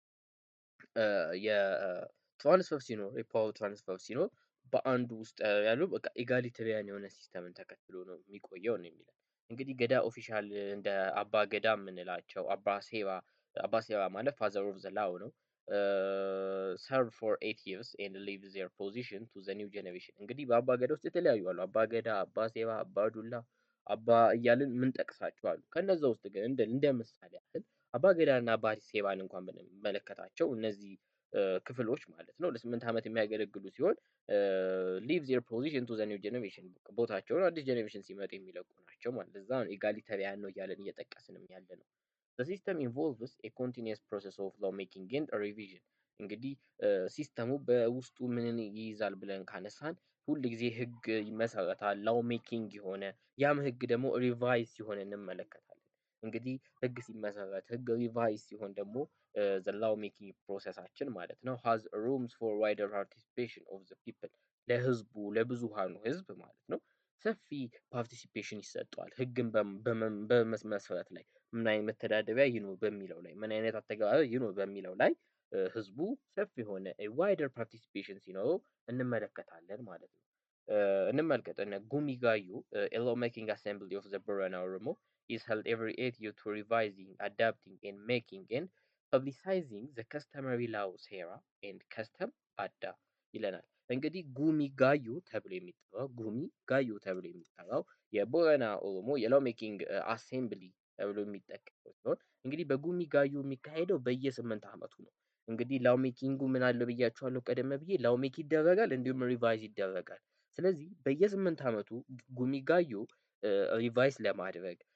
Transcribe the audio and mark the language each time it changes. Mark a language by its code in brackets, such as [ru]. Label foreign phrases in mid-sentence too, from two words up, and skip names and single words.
[am] የትራንስፈር ሲኖር የፓወር ትራንስፈር ሲኖር በአንዱ ውስጥ ያለው በቃ ኢጋሊቴሪያን የሆነ ሲስተምን ተከትሎ ነው የሚቆየው ነው የሚለው። እንግዲህ ገዳ ኦፊሻል እንደ አባ ገዳ የምንላቸው አባ ሴራ ማለት [en] father of the law [am] ነው። [en] serve for 8 years and leave their position to the new generation። [am] እንግዲህ በአባ ገዳ ውስጥ የተለያዩ አሉ። አባ ገዳ፣ አባ ሴራ፣ አባ ዱላ፣ አባ እያልን የምንጠቅሳቸው አሉ። ከነዛ ውስጥ ግን እንደ ምሳሌ ያህል አባ ገዳ እና አባ ሴራን እንኳን ብንመለከታቸው እነዚህ ክፍሎች ማለት ነው ለ8 ዓመት የሚያገለግሉ ሲሆን [en] leave their position to the new generation [am] ቦታቸውን አዲስ ጀኔሬሽን ሲመጣ የሚለቁ ናቸው ማለት ለዛ ነው ኢጋሊተሪያን ነው እያለን እየጠቀስንም ያለ ነው። [en] The system involves a continuous process of law making and revision። [am] እንግዲህ ሲስተሙ በውስጡ ምንን ይይዛል ብለን ካነሳን ሁል ጊዜ ህግ ይመሰረታል። [en] law making [am] የሆነ ያም ህግ ደግሞ ሪቫይዝ ሲሆን እንመለከታለን። እንግዲህ ህግ ሲመሰረት ህግ ሪቫይዝ ሲሆን ደግሞ [en] the law making process [am] ማለት ነው [en] has rooms for wider participation of the people [am] ለህዝቡ ለብዙሃኑ ህዝብ ማለት ነው ሰፊ ፓርቲሲፔሽን ይሰጠዋል። ህግን በመመስረት ላይ ምን አይነት መተዳደሪያ ይኑር በሚለው ላይ ምን አይነት አተገባበር ይኑር በሚለው ላይ ህዝቡ ሰፊ የሆነ [en] wider participation [am] ሲኖረው እንመለከታለን ማለት ነው። እንመልከት እነ ጉሚ ጋዩ [en] law making assembly of the Borana Oromo is held every 8 years to revising, adapting and making and publicizing the customary laws here and custom [am] አዳ ይለናል። እንግዲህ ጉሚ ጋዩ ተብሎ የሚጠራው የቦረና ኦሮሞ [en] law making assembly [am] ተብሎ የሚጠቀሰው ሲሆን እንግዲህ በጉሚ ጋዩ የሚካሄደው በየ8 ዓመቱ ነው። እንግዲህ [en] law making [am] ምን አለው ብያችኋለሁ ቀደም ብዬ [en] law make [am] ይደረጋል እንዲሁም ሪቫይዝ ይደረጋል። ስለዚህ በየ8 ዓመቱ ጉሚ ጋዩ ሪቫይዝ ለማድረግ